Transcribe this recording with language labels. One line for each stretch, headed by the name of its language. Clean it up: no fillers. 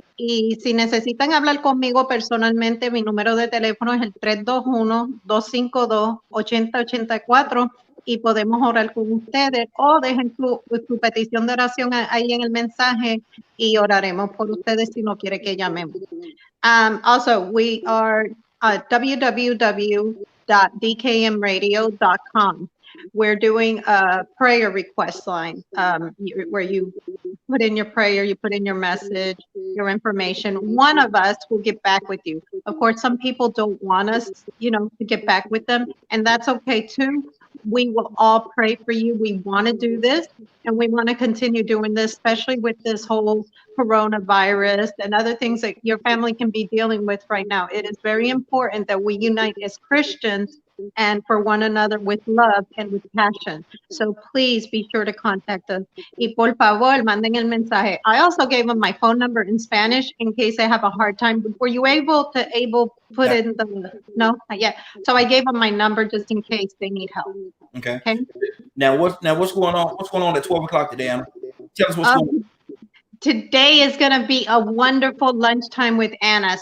Spanish: Y si necesitan hablar conmigo personalmente, mi número de teléfono es el 321-252-8084 y podemos orar con ustedes, o dejen su petición de oración ahí en el mensaje y oraremos por ustedes si no quiere que llamemos.
English: Also, we are at www.dkmradio.com. We're doing a prayer request line where you put in your prayer, you put in your message, your information. One of us will get back with you. Of course, some people don't want us, to get back with them, and that's okay too. we will all pray for you. We want to do this, and we want to continue doing this, especially with this whole coronavirus and other things that your family can be dealing with right now. It is very important that we unite as Christians and for one another with love and with passion. So please be sure to contact us.
Spanish: Y por favor, manden el mensaje.
English: I also gave them my phone number in Spanish in case they have a hard time. Were you able to put in the, no, not yet. So I gave them my number just in case they need help. Okay. Okay. Now what's going on? What's going on at 12 o'clock today, Anna? Tell us what's going on. Today is going to be a wonderful lunchtime with Anna.